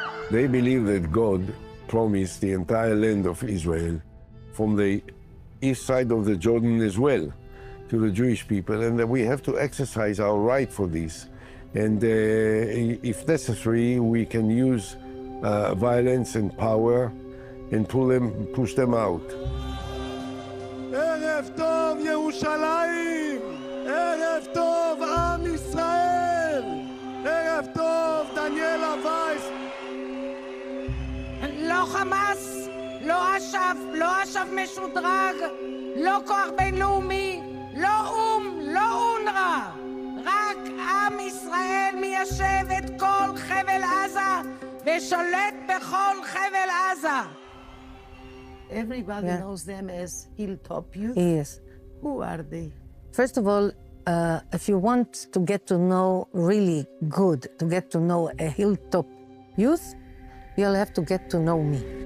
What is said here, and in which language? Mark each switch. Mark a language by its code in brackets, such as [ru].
[en] They believe that God promised the entire land of Israel from the east side of the Jordan as well to the Jewish people, and that we have to exercise our right for this. And if necessary, we can use violence and power and push them out. [he] ערב טוב ירושלים, ערב טוב עם ישראל, ערב טוב דניאלה וייס. לא חמאס, לא אש"ף משודרג, לא כוח בינלאומי, לא או"ם, לא אונר"א. רק עם ישראל מיישב את כל חבל עזה ושולט בכל חבל עזה. [en] Everybody knows them as Hilltop Youth. Yes. Who are they? First of all, if you want to get to know really good, to get to know a Hilltop Youth, you'll have to get to know me.